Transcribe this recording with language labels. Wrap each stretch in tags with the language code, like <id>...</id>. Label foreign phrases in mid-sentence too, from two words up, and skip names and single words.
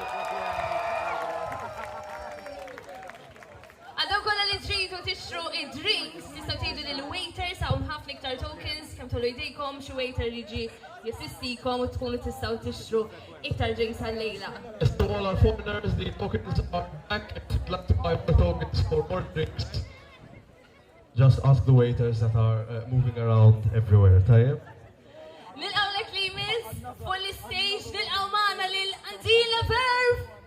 <mt>Għaddaw kolla li tridu tixtru id-drinks, tistaw tgħidu lill-waiters hawn ħafna iktar tokens, kemm tollu jdejkom xi waiter li jiġi jassistikom u tkunu tistaw tixtru iktar drinks għal-lejla.</mt> <en>To all our foreigners, the tokens are back. If you'd like to buy more tokens for more drinks, just ask the waiters that are moving around everywhere.</en> <mt>Tayyib? Nilqaw lek li miss,</mt> <en>full stage,</en> <mt>nilqaw maħna lil-Andila Verve!</mt>